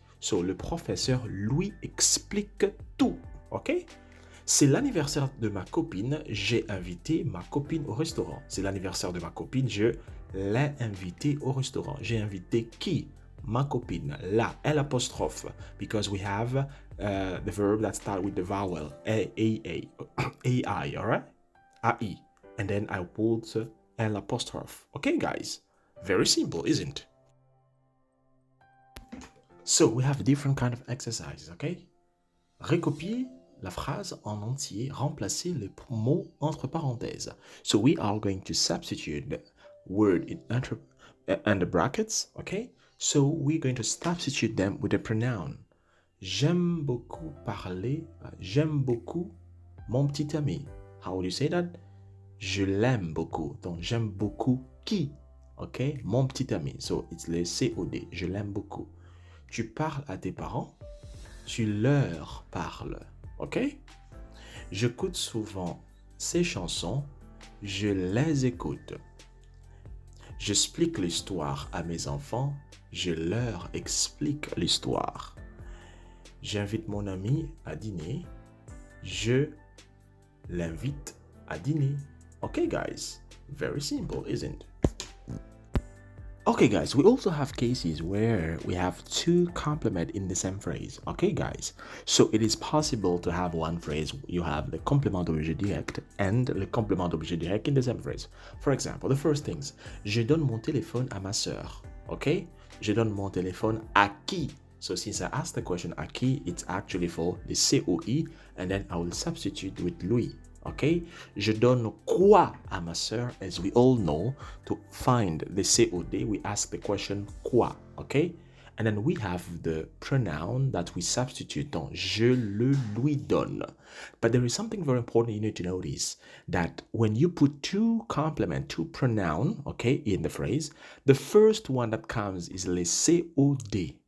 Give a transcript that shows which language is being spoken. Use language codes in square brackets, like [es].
[fr] So le professeur lui explique tout. Ok? C'est l'anniversaire de ma copine, j'ai invité ma copine au restaurant. C'est l'anniversaire de ma copine, je l'ai invité au restaurant. J'ai invité qui? Ma copine. La, l'apostrophe. [en] Because we have the verb that starts with the vowel A-I, alright? A-I. And then I put l'apostrophe. Okay, guys? Very simple, isn't it? So we have different kind of exercises, okay? [fr] Recopier la phrase en entier, remplacer les mots entre parenthèses. [en] So we are going to substitute the word in the brackets, okay? So we're going to substitute them with a pronoun. [fr] J'aime beaucoup parler, j'aime beaucoup mon petit ami. [en] How would you say that? [fr] Je l'aime beaucoup. Donc j'aime beaucoup qui? Okay? Mon petit ami. So it's le COD. Je l'aime beaucoup. Tu parles à tes parents, tu leur parles, ok? J'écoute souvent ces chansons, je les écoute. J'explique l'histoire à mes enfants, je leur explique l'histoire. J'invite mon ami à dîner, je l'invite à dîner. [en] Okay, guys, very simple, isn't it? Okay, guys, we also have cases where we have two complement in the same phrase. Okay, guys, so it is possible to have one phrase, you have the complément d'objet direct and le complément d'objet direct in the same phrase. For example, the first things, [fr] je donne mon téléphone à ma sœur. Okay, je donne mon téléphone à qui? [en] So since I asked the question à qui, it's actually for the COI, and then I will substitute with lui. [fr] Okay, je donne quoi à ma sœur? [en] As we all know, to find the COD, we ask the question quoi. Okay, and then we have the pronoun that we substitute on [fr] je le lui donne. [en] But there is something very important you need to notice, that when you put two complement, two pronoun, okay, in the phrase, the first one that comes is le COD.